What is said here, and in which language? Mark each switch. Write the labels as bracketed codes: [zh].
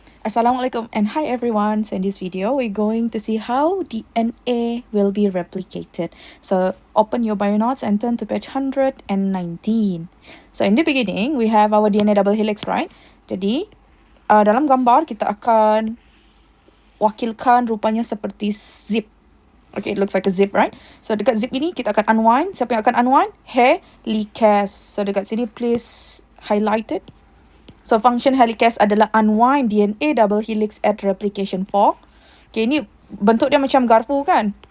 [en] Assalamualaikum and hi everyone. So in this video, we're going to see how DNA will be replicated. So open your bio notes and turn to page 119. So in the beginning, we have our DNA double helix, right? [ms] Jadi, dalam gambar kita akan wakilkan rupanya seperti zip. [en] Okay, it looks like a zip, right? [ms] So dekat zip ini kita akan unwind. Siapa yang akan unwind? Helicase. [en] So [ms] dekat sini [en] please highlight it. So function helicase adalah unwind DNA double helix at replication fork. [ms] Okay, ini bentuk dia macam garpu kan?